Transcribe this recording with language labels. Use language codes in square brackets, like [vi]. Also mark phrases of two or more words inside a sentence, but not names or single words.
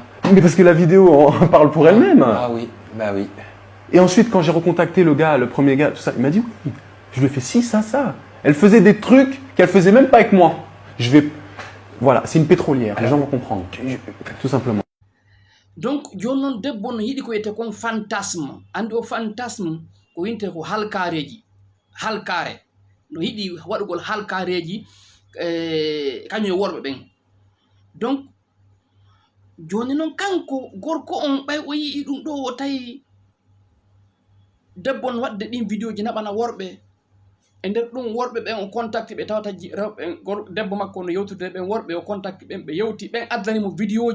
[fr] Mais parce que la vidéo en parle pour elle-même. Ah oui, bah oui. Et ensuite, quand j'ai recontacté le gars, le premier gars, tout ça, il m'a dit oui. Je lui ai fait si, ça. Elle faisait des trucs qu'elle faisait même pas avec moi. Voilà, c'est une pétrolière. Les gens vont comprendre. Tout simplement. [ff] Donc joni noon debbo no yiɗi ko wiyete kon fantasme andi o fantasme ko winte ko halkareji halkare no yiɗi waɗugol halkareji kañum e worɓe ɓen donc joni noon kanko gorko on ɓay o yii ɗum ɗo o tawi debbo no wadde ɗin vidéo ji naɓana worɓe e nder ɗum worɓe ɓen o contacte ɓe tawata rewɓe debbo makko no yewtude ɓen worɓe o contacte ɓen ɓe yewti ɓen addanimo vidéo